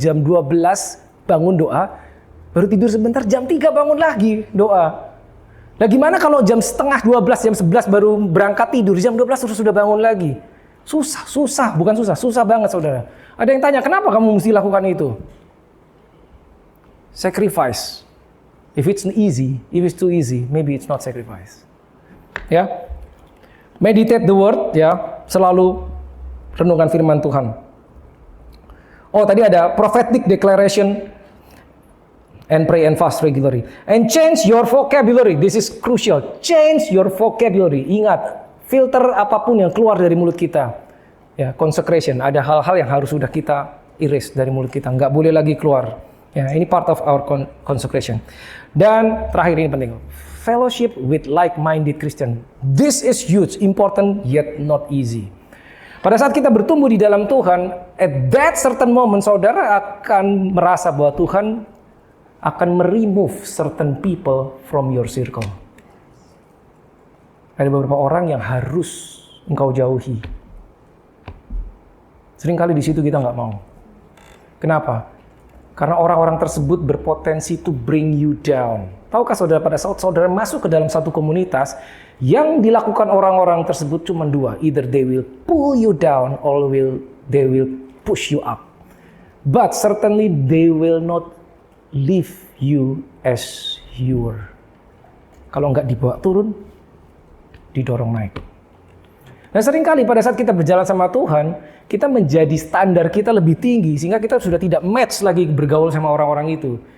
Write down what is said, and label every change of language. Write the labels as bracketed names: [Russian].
[Indonesian] Jam 12 bangun doa, baru tidur sebentar, jam 3 bangun lagi doa. Nah gimana kalau jam setengah 12, jam 11 baru berangkat tidur, jam 12 sudah bangun lagi? Susah, bukan susah banget saudara. Ada yang tanya, kenapa kamu mesti lakukan itu? [English] Sacrifice. If it's too easy, maybe it's not sacrifice. Ya. Meditate the word, [Indonesian] ya, selalu renungkan firman Tuhan. [English] Oh, [Indonesian] tadi ada [English] prophetic declaration and pray and fast regularly. And change your vocabulary. This is crucial. Change your vocabulary. [Indonesian] Ingat, filter apapun yang keluar dari mulut kita. Ya, consecration. Ada hal-hal yang harus sudah kita erase dari mulut kita. Nggak boleh lagi keluar. [English] Ya, [Indonesian] ini [English] part of our consecration. [Indonesian] Dan terakhir ini penting. [English] Fellowship with like-minded Christian. This is huge, important, yet not easy. [Indonesian] Pada saat kita bertumbuh di dalam Tuhan, [English] at that certain moment, [Indonesian] saudara akan merasa bahwa Tuhan akan [English] remove certain people from your circle. [Indonesian] Ada beberapa orang yang harus engkau jauhi. Seringkali di situ kita nggak mau. Kenapa? Karena orang-orang tersebut berpotensi [English] to bring you down. [Indonesian] Tahukah saudara, pada saat saudara masuk ke dalam satu komunitas, yang dilakukan orang-orang tersebut cuma 2. [English] Either they will pull you down or they will push you up. But certainly they will not leave you as you were. [Indonesian] Kalau nggak dibawa turun, didorong naik. Nah seringkali pada saat kita berjalan sama Tuhan, kita menjadi standar kita lebih tinggi, sehingga kita sudah tidak match lagi bergaul sama orang-orang itu.